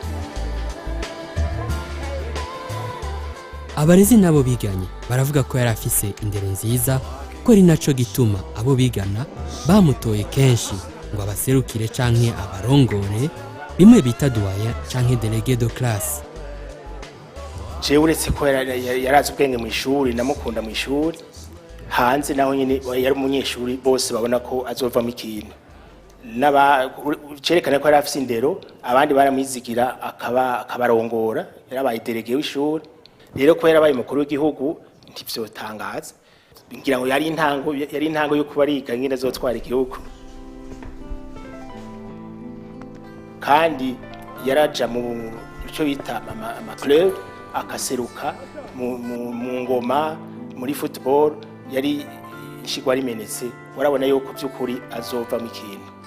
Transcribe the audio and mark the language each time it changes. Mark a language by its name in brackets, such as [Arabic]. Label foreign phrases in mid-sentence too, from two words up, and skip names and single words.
[Rundi] Abarezi nabo biganye baravuga ko yari afise indero nziza ko ari naco gituma abo bigana bamutoye kenshi ngo abaserukire canke abarongore bimwe bita doyen canke [French] délégué de classe. [Rundi] Je uretse ko yarazi ubwenge mu ishuri namukunda mu ishuri hanze naho nyine yari umunyeshuri bose babona ko azovamo ikintu cerekana ko yari afise indero abandi baramwizigira akabarongora yarabaye délégué w'ishuri. Rero ko yarabaye mukuru w'igihugu ntivyotangaza ngira ngo yari intango yo kuba ariga ngene azotwara igihugu kandi yaraja mu cyo bita ama club akaseruka mu ngoma muri football yari ishigwa rimenetse warabona yuko byukuri azova mu kintu.